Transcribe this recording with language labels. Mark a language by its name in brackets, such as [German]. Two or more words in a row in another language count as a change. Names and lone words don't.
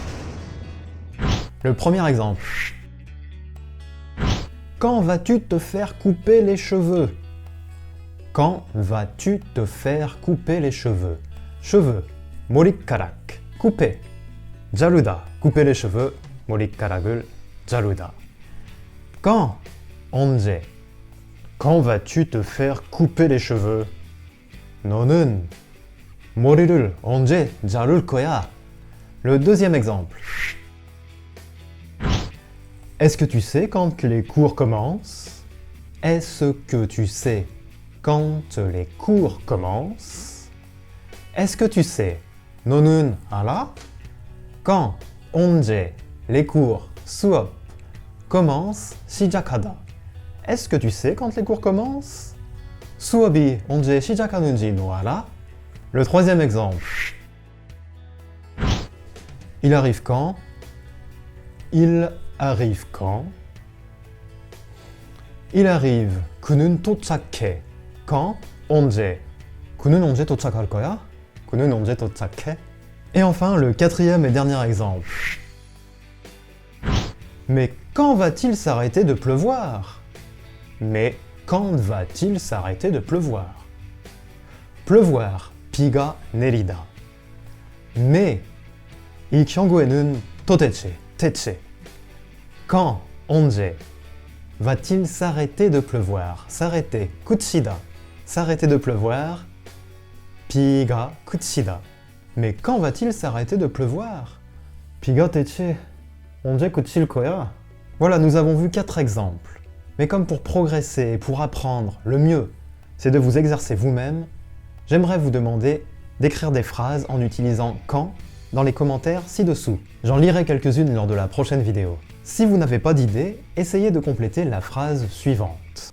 [French] Le premier exemple. Quand vas-tu te faire couper les cheveux? Quand vas-tu te faire couper les cheveux? Cheveux, morikarak, couper. 자르다, couper les cheveux, [Korean] 머리카락을 자르다. [French] Quand? 언제? Quand vas-tu te faire couper les cheveux? [Korean] 너는 머리를 언제 자를 거야? [French] Le deuxième exemple. Est-ce que tu sais quand les cours commencent? Est-ce que tu sais quand les cours commencent? Est-ce que tu sais? [Korean] 너는 알아? [French] Quand, 언제, les cours, 수업, commence, 시작하다. Est-ce que tu sais quand les cours commencent? [Korean] 수업이 언제 시작하는지 너 알아? [French] Le troisième exemple. Il arrive quand? Il arrive quand? Il arrive. [Korean] 그는 도착해. Quand? 언제. 그는 언제 도착할 거야? 그는 언제 도착해? [French] Et enfin, le quatrième et dernier exemple. Mais quand va-t-il s'arrêter de pleuvoir? Mais quand va-t-il s'arrêter de pleuvoir? pleuvoir, [Korean] 비가 내리다. Mais, 이 경우에는 도대체, 대체. [French] Quand, 언제, va-t-il s'arrêter de pleuvoir? S'arrêter, 그치다. S'arrêter de pleuvoir, [Korean] 비가 그치다. [French] Mais quand va-t-il s'arrêter de pleuvoir? [Korean] 비가 대체 언제 그칠 거야? [French] Voilà, nous avons vu 4 exemples. Mais comme pour progresser et pour apprendre, le mieux, c'est de vous exercer vous-même, j'aimerais vous demander d'écrire des phrases en utilisant quand dans les commentaires ci-dessous. J'en lirai quelques-unes lors de la prochaine vidéo. Si vous n'avez pas d'idée, essayez de compléter la phrase suivante.